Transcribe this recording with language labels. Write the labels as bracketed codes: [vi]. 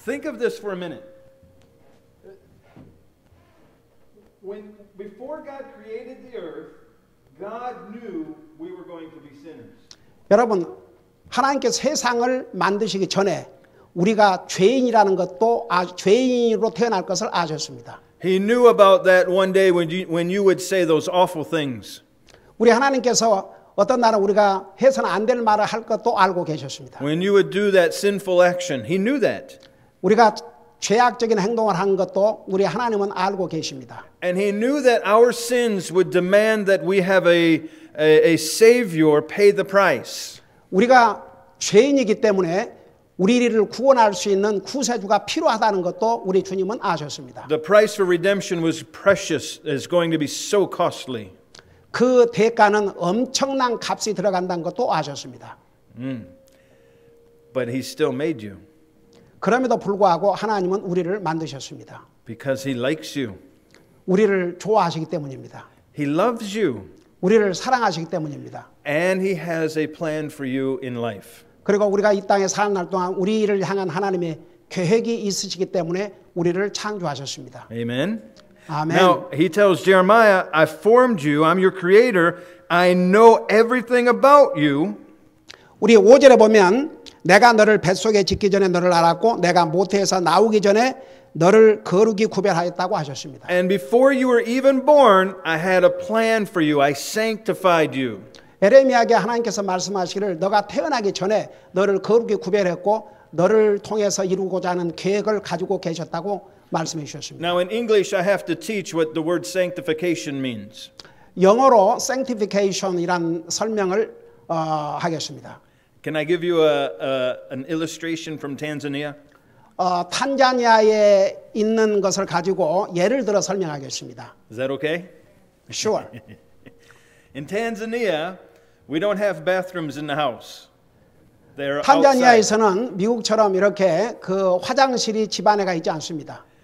[en] Think of this for a minute. Before God created the earth, God knew we were going to be sinners. [ko] 여러분, 하나님께서 세상을 만드시기 전에 우리가 죄인이라는 것도 죄인으로 태어날 것을 아셨습니다. [en] He knew about that one day when you would say those awful things. [ko] 우리 하나님께서 어떤 날은 우리가 해서는 안 될 말을 할 것도 알고 계셨습니다. [en] When you would do that sinful action, He knew that. [ko] 우리가 죄악적인 행동을 한 것도 우리 하나님은 알고 계십니다. [en] And He knew that our sins would demand that we have a Savior pay the price. [ko] 우리가 죄인이기 때문에 우리를 구원할 수 있는 구세주가 필요하다는 것도 우리 주님은 아셨습니다. [en] The price for redemption was precious, is going to be so costly. [ko] 그 대가는 엄청난 값이 들어간다는 것도 아셨습니다. [en] But He still made you [ko] 그럼에도 불구하고 하나님은 우리를 만드셨습니다. [en] because He likes you. [ko] 우리를 좋아하시기 때문입니다. [en] He loves you. [ko] 우리를 사랑하시기 때문입니다. [en] And He has a plan for you in life. [ko] 그리고 우리가 이 땅에 사는 날 동안 우리를 향한 하나님의 계획이 있으시기 때문에 우리를 창조하셨습니다. [en] Amen. [ko] 아멘. [en] Now, He tells Jeremiah, I formed you, I'm your creator, I know everything about you. [ko] 우리 5절에 보면 내가 너를 뱃속에 짓기 전에 너를 알았고 내가 모태에서 나오기 전에 너를 거룩히 구별하였다고 하셨습니다. [en] And before you were even born, I had a plan for you. I sanctified you. [ko] 에레미야에게 하나님께서 말씀하시기를 너가 태어나기 전에 너를 거룩히 구별했고 너를 통해서 이루고자 하는 계획을 가지고 계셨다고 말씀해 주셨습니다. [en] Now in English, I have to teach what the word sanctification means. [ko] 영어로 sanctification이란 설명을 하겠습니다. [en] Can I give you an illustration from Tanzania? [ko] 탄자니아에 있는 것을 가지고 예를 들어 설명하겠습니다. [en] Is that okay? Sure. In Tanzania, we don't have bathrooms in the house. They're outside. [ko] 탄자니아에서는 미국처럼 이렇게 그 화장실이 집 안에가 있지 않습니다.